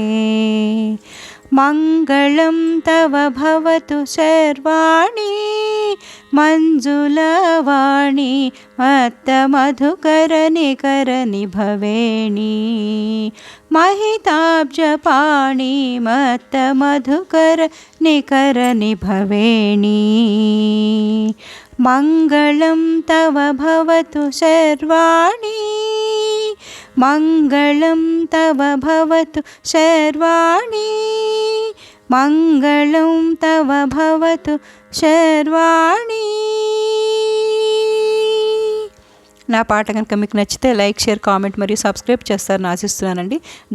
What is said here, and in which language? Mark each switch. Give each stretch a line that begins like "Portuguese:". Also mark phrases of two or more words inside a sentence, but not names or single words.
Sanskrit: मङ्गलं तव भवतु शर्वाणि मञ्जुलवाणी मत्तमधुकरनिकरनिभवेणी। महिताब्जपाणि मत्तमधुकरनिकरनिभवेणी। मङ्गलं तव भवतु शर्वाणि मङ्गलं तव भवतु शर्वाणि मङ्गलं तव भवतु शर्वाणि.
Telugu: నా పాట కనుక మీకు నచ్చితే
English: like, share, comment
Telugu: మరియు సబ్స్క్రైబ్ చేస్తారని ఆశిస్తున్నానండి.